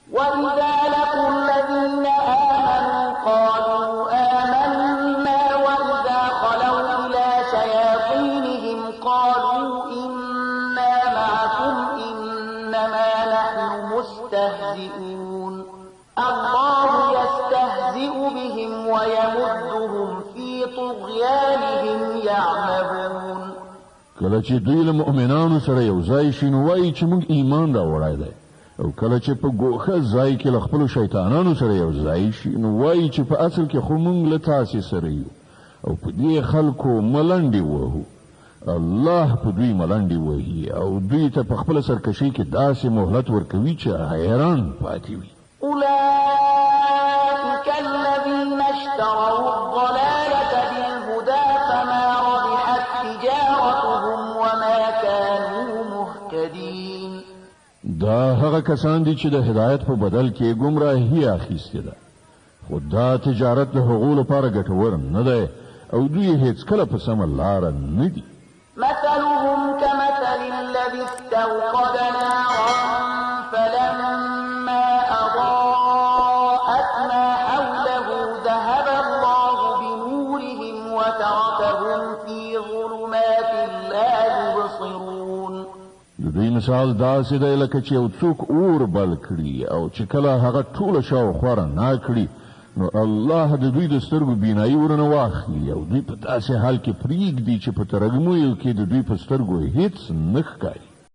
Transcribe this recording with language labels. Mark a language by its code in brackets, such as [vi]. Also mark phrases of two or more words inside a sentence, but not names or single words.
[ar] وإذا لقوا الذين آمنوا قالوا آمنا وإذا خلوا إلى شياطينهم قالوا إنا معكم إنما نحن مستهزئون الله يستهزئ بهم ويمدهم في طغيانهم يعمهون. [ps] کله چې دوی له مؤمنانو سره یو ځای شي نو وایي چې موږ ایمان راوړی دی، او کله چې په ګوښه ځای کې له خپلو شیطانانو سره یو ځای شي نو وایي چې په اصل کې خو موږ له تاسې سره یو، او په دې خلکو ملنډې وهو. الله په دوی ملنډې وهي او دوی ته په خپله سرکشۍ کې داسې مهلت ورکوي چې حیران پاتې وي. [ar] أولئك الذين اشتروا الضلالة بالهدى فما ربحت تجارتهم وما كانوا مهتدين. [ps] دا هغه کسان دي چې د هدایت په بدل کې گمراهي اخیستې ده، خو دا تجارت د هغو لپاره ګټور نه دی او دوی هیڅکله په سمه لاره نه دي. [ar] مثلهم كمثل الذي استوقد نارا فلما أضاءت ما حوله ذهب الله بنورهم وتركهم في ظلمات لا يبصرون. [ps] د دوی مثال داسې دی لکه چې یو څوک اور بل کړي او چې کله هغه ټوله شاوخوا رڼا کړي نو الله د دوی د سترګو بینایي ورنه واخلي او دوی په داسې حال کې پرېږدي چې په ترږمیو کې د دوی په سترګو هیڅ نه ښکاري.